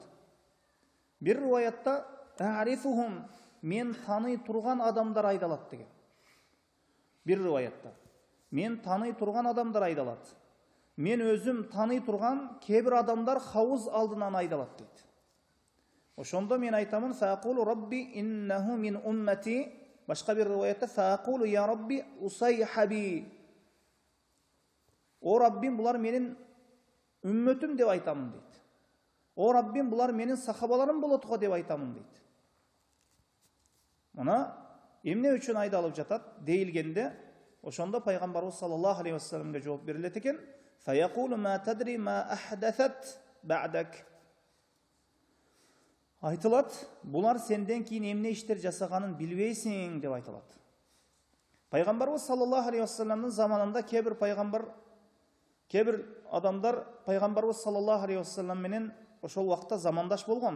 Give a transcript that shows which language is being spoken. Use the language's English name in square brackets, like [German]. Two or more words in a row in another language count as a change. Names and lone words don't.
[Kyrgyz] Бир риваятта арифухум, мен таный турган адамдар айдалат деген. Бир риваятта мен таный турган адамдар айдалат. Мен өзүм таный турган кээ бир адамдар хауыз алдынан айдалат дейт. Ошондо мен айтамын, [Arabic] فأقول رب إنه من أمتي. [Kyrgyz] Башка бир риваятта [Arabic] فأقول يا رب أصيحابي. [Kyrgyz] О Раббим, булар менин үммөтүм деп айтамын дейт. О Раббим, булар менин сахабаларым болотуга деп айтамын дейт. Мына эмне үчүн айдалып жатат дейилгенде, ошондо пайгамбарыбыз [Arabic] صلى الله عليه [Kyrgyz] вассаламга жооп берилет экен. [Arabic] فيقول ما تدري ما أحدثت بعدك. [Kyrgyz] Айтылат, булар сенден кийин эмне иштер жасаганын билбейсиң деп айтылат. Пайгамбарыбыз [Arabic] صلى الله عليه [Kyrgyz] вассаламдын заманында кээ бир адамдар пайгамбарыбыз [Arabic] صلى الله عليه وسلم [Kyrgyz] менен ошол убакта замандаш болгон.